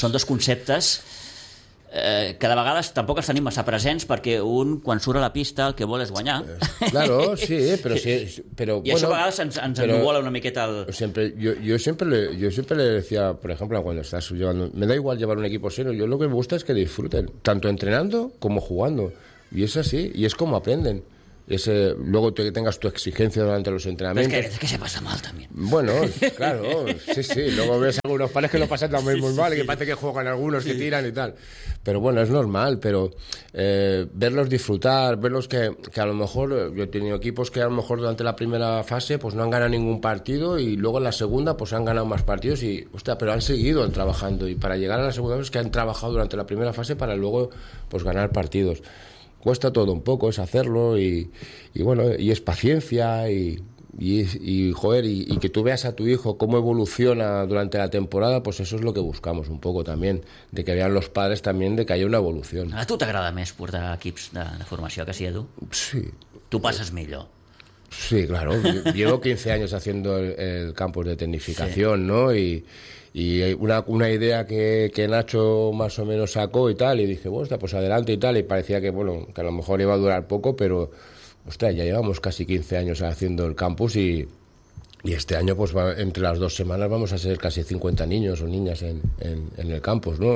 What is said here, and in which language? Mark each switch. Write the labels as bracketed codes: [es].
[ca] Són dos conceptes que de vegades tampoc els tenim massa presents perquè un, quan surt a la pista, el que vol és guanyar. Claro, sí, però sí. Però, i bueno, això a vegades ens envuela una miqueta el... [es] Yo siempre le decía, por ejemplo, cuando estás llevando... Me da igual llevar un equipo seno, yo lo que me gusta es que disfruten, tanto entrenando como jugando. Y es así, y es como aprenden. ese, luego que tengas tu exigencia durante los entrenamientos. Pero es que se pasa mal también. Bueno, claro, sí, sí. Luego ves algunos pares que lo pasan también muy mal, sí, sí, que parece que juegan algunos, sí, que tiran y tal. Pero bueno, es normal, pero verlos disfrutar, verlos que a lo mejor, yo he tenido equipos que a lo mejor durante la primera fase pues no han ganado ningún partido y luego en la segunda pues han ganado más partidos y, hostia, pero han seguido trabajando y para llegar a la segunda fase es que han trabajado durante la primera fase para luego pues ganar partidos. Cuesta todo un poco, es hacerlo y bueno, y es paciencia y joder, y que tú veas a tu hijo cómo evoluciona durante la temporada, pues eso es lo que buscamos un poco también, de que vean los padres también de que haya una evolución. [ca] A tu t'agrada més portar equips de formació que sí, Edu? Sí. Tu passes millor? Sí, claro. [es] Llevo 15 años haciendo el campus de tecnificación, sí, ¿no? Y una idea que Nacho más o menos sacó y tal, y dije, bueno, pues adelante y tal, y parecía que, bueno, que a lo mejor iba a durar poco, pero, ostras, ya llevamos casi 15 años haciendo el campus y este año, pues va, entre las dos semanas vamos a ser casi 50 niños o niñas en el campus, ¿no?